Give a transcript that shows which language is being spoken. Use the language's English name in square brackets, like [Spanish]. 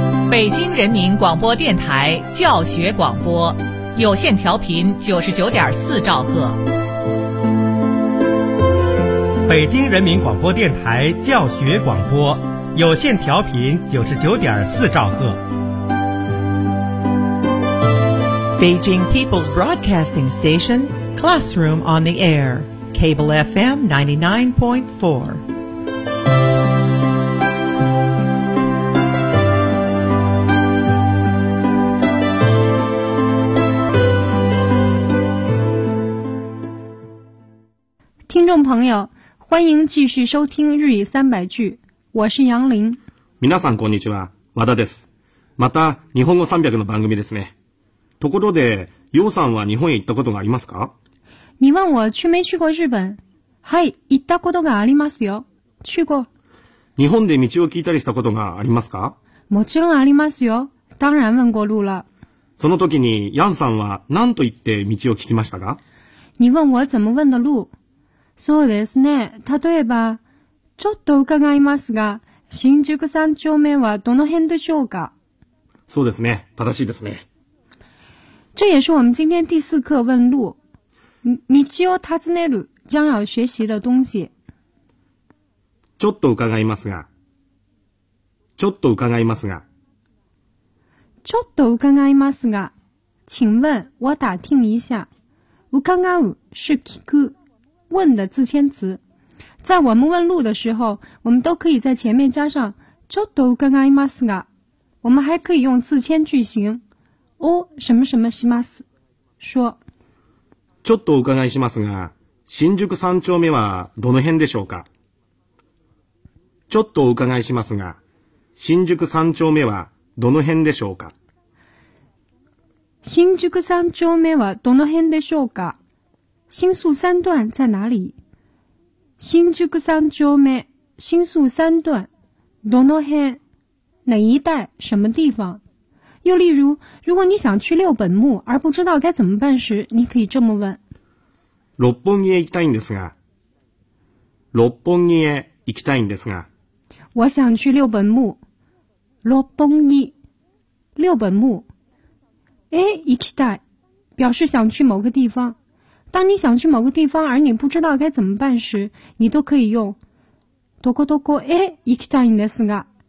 [Chinese] 北京人民广播电台教学广播，有线调频99.4兆赫。北京人民广播电台教学广播，有线调频99.4兆赫。 [English] Beijing People's Broadcasting Station, Classroom on the Air, Cable FM 99.4. [Chinese] Listeners, 朋友，欢迎继续收听日语三百句，我是杨林。 [Japanese] 皆さんこんにちは、和田です。また日本語三百の番組ですね。ところで、楊さんは日本へ行ったことがありますか？ [Chinese] 你问我去没去过日本？ [Japanese] はい、行ったことがありますよ。 [Chinese] 去过。 [Japanese] 日本で道を聞いたりしたことがありますか？もちろんありますよ。 [Chinese] 当然问过路了。 [Japanese] その時に楊さんは何と言って道を聞きましたか？ [Chinese] 你问我怎么问的路？ [Japanese] そうですね。例えば、ちょっと伺いますが、新宿三丁目はどの辺でしょうか？そうですね。正しいですね。 [Chinese] 这也是我们今天第四课问路。 [Japanese] 道を尋ねる [Chinese] 将要学习的东西。 [Japanese] ちょっと伺いますが、ちょっと伺いますが、ちょっと伺いますが、 [Chinese] 请问我打听一下。伺う是聞く。问的自谦词，在我们问路的时候，我们都可以在前面加上 [Japanese] ちょっと伺いますが， [Chinese] 我们还可以用自谦句型を什么什么します，说 [Japanese] ちょっと伺いしますが、新宿三丁目はどの辺でしょうか。ちょっと伺いしますが、新宿三丁目はどの辺でしょうか。新宿三丁目はどの辺でしょうか。 [Chinese] 新宿三段在哪里？新宿三丁目，新宿三段， [Japanese] どの辺， [Chinese] 哪一带，什么地方？又例如，如果你想去六本木而不知道该怎么办时，你可以这么问： [Japanese] 六本木へ行きたいんですが。六本木へ行きたいんですが。 [Chinese] 我想去六本木。六本木，六本木。 [Japanese] え、行きたい， [Chinese] 表示想去某个地方。当你想去某个地方而你不知道该怎么办时，你都可以用 [Japanese] どこどこへ行きたいんですが。